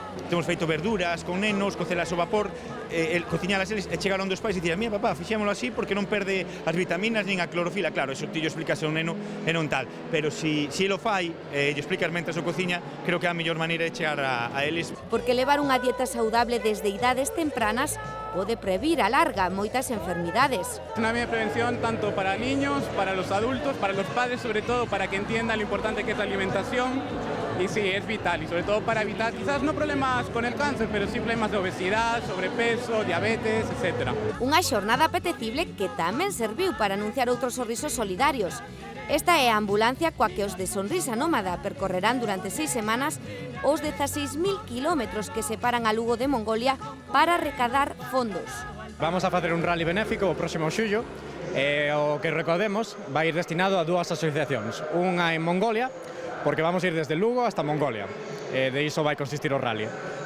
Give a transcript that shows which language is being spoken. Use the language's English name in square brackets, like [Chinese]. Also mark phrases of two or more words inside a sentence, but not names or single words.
[Galician] Temos feito verduras con nenos, cocelas ao vapor, cociñalas eles e chegaron dos pais e dicían: "Mira, papá, fixémolo así porque non perde as vitaminas nin a clorofila." Claro, eso ti explicas a un neno e non tal, pero si lo fai e lle explicas mentres o cociña, creo que é a mellor maneira de chegar a eles. Porque levar unha dieta saudable desde idades tempranas pode previr a larga moitas enfermidades. [Spanish] Una media prevención tanto para niños, para los adultos, para los padres, sobre todo para que entiendan lo importante que es la alimentación. Y sí, es vital, y sobre todo para evitar quizás no problemas con el cáncer, pero sí problemas de obesidad, sobrepeso, diabetes, etc. [Galician] Unha xornada apetecible que tamén serviu para anunciar outros sorrisos solidarios. Esta é a ambulancia coa que os de Sonrisa Nómada percorrerán durante 6 semanas os 16.000 kilómetros que separan a Lugo de Mongolia para recadar fondos. Vamos a facer un rally benéfico o próximo xullo, o que recordemos vai ir destinado a dúas asociacións, unha en Mongolia, porque vamos a ir desde Lugo hasta Mongolia, de iso vai consistir o rally.